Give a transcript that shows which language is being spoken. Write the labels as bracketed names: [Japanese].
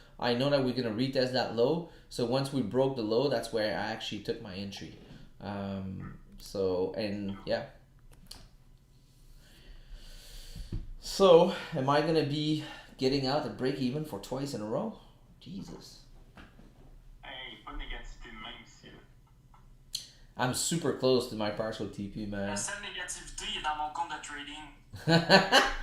[English] I know that we're gonna retest that low. So once we broke the low, that's where I actually took my entry. So, and yeah. So, am I gonna be getting out at break even for twice in a row? Jesus. [French] Hey, pas de négativité de même ici. [English] I'm super close to my partial TP, man. [French] La seule négativité est dans mon compte de trading.